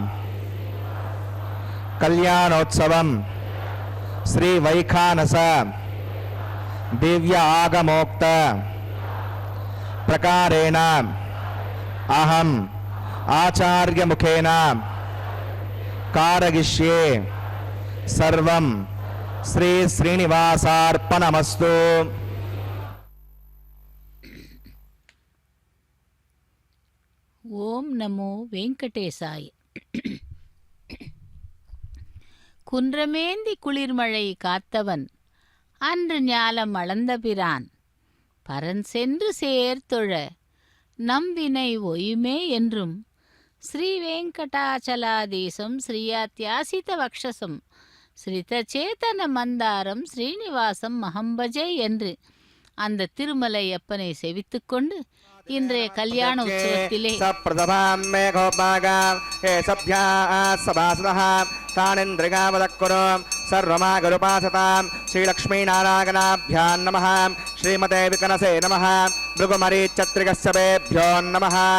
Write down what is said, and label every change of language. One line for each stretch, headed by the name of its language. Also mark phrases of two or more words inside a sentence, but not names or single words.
Sanskrit: कल्याणोत्सवं श्री वैखानस दिव्य आगमोक्त प्रकारेण अहम आचार्य मुखेन कारयिष्ये सर्वं श्री श्रीनिवासार्पणमस्तु. ओम नमो वेंकटेशाय.
Tamil: குன்றமேந்தி குளிர்மழை காத்தவன் அன்று ஞாலம் அளந்தபிரான் பரன் சென்று சேர்த்தொழ நம்பினை ஒயுமே என்றும்
Sanskrit: श्री वेङ्कटाचलाधीशं श्रियाध्यासित वक्षसम् श्रितचेतन मन्दारं श्रीनिवासम् अहम्भजे
Tamil: என்று அந்த திருமலை அப்பனை செவித்துக்கொண்டு இன்றைய கல்யாண உற்சவத்திலே
Sanskrit: श्रीलक्ष्मीनारायणाभ्यां नमः. श्रीमते विकनसे नमः. भृगुमरीचत्रिकस्यभ्यो नमः.